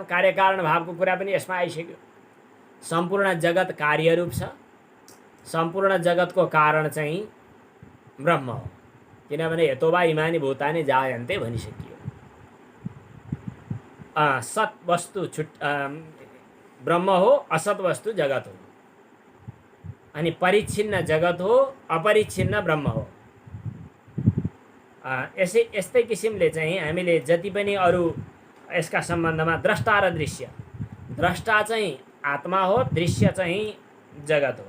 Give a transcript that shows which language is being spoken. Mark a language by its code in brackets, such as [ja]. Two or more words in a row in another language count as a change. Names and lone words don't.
[ne] कार्यकारण भावको कुरा पनि यसमा आइसक्यो। सम्पूर्ण जगत कार्यरूप छ। सम्पूर्ण जगतको कारण चाहिँ ब्रह्म हो, किनभने [sa] यतोवा इमानि भूतानि जायन्ते [ne] भनिसकियो। सत वस्तु ब्रह्म हो, असत वस्तु जगत हो। अनि परिच्छिन्न जगत हो, अपरिच्छिन्न ब्रह्म हो। यस्तै किसिमले चाहिँ हामीले जति पनि अरू यसका सम्बन्धमा द्रष्टा र दृश्य, द्रष्टा चाहिँ आत्मा हो, दृश्य चाहिँ जगत हो।